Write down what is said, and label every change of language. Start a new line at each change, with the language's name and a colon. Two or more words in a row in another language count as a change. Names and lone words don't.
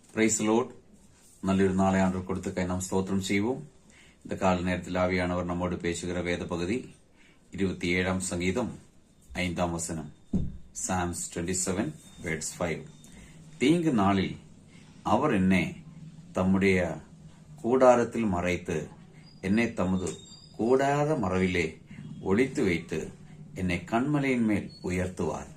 English: praise Lord.
Tamil: நல்லொரு நாளை ஆண்டவர் கொடுத்ததுக்காய் நாம் ஸ்தோத்திரம் ചെയ്യുவோம். இந்த கால நேரத்தில் ஆவியானவர் நம்மோடு பேசுகிற வேத பகுதி 27ஆம் சங்கீதம் 5ஆம் வசனம்.
English: Psalms 27 verse 5.
Tamil: தீங்கு நாளில் அவர் என்னை தம்முடைய கூடாரத்தில் மறைத்து என்னை தமது கூடார மறைவிலே ஒளித்து வைத்து என்னை கண்மலையின் மேல் உயர்த்துவார்.